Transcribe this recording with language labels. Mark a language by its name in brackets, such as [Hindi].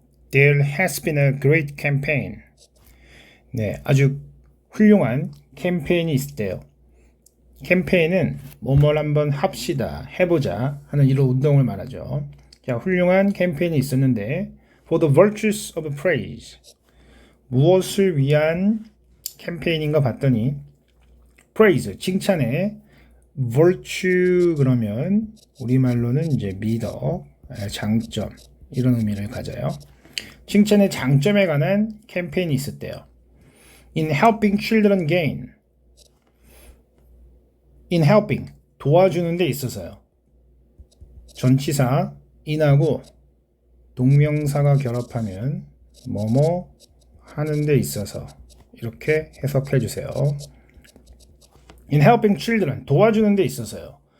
[English] There has been a great campaign. [Korean] 네, 아주 훌륭한 캠페인이 있었대요. 캠페인은 뭐뭘 한번 합시다, 해보자 하는 이런 운동을 말하죠. 자, 훌륭한 캠페인이 있었는데 [English] For the virtues of praise. [Korean] 무엇을 위한 캠페인인가 봤더니 praise, 칭찬에 virtue 그러면 우리말로는 이제 미덕, 장점 이런 의미를 가져요. 칭찬의 장점에 관한 캠페인이 있었대요. [English] In helping children gain. In helping, [Korean] 도와주는 데 있어서요. 전치사 in하고 동명사가 결합하면 뭐뭐 하는 데 있어서 이렇게 해석해 주세요. [English] In helping children, [Korean] 도와주는 데 있어서요.